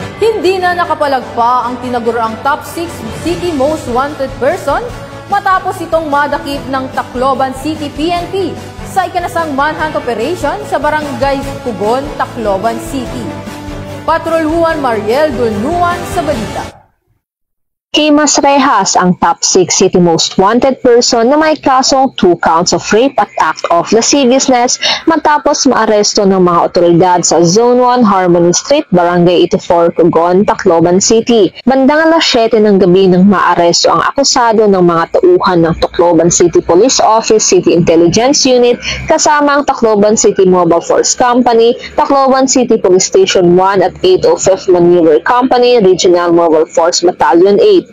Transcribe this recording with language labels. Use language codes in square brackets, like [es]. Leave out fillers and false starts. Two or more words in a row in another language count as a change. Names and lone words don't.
[tl] Hindi na nakapalagpa ang tinaguraang [en] top 6 city most wanted person [tl] matapos itong madakip ng Tacloban City PNP sa ikanasang manhunt operation sa barangay Pugon, Tacloban City. Patrol Juan Mariel Dulnuan sa balita. Mas rehas ang [en] top 6 city most wanted person [tl] na may kasong [en] 2 counts of rape [tl] at [en] act of lasciviousness [tl] matapos maaresto ng mga otoridad sa Zone 1 Harmony Street, Barangay 84, Pugon, Tacloban City. Bandang alas 7 ng gabi nang maaresto ang akusado ng mga tauhan ng Tacloban City Police Office City Intelligence Unit kasama ang Tacloban City Mobile Force Company, Tacloban City Police Station 1 at 805th Maneuver Company, Regional Mobile Force Battalion 8.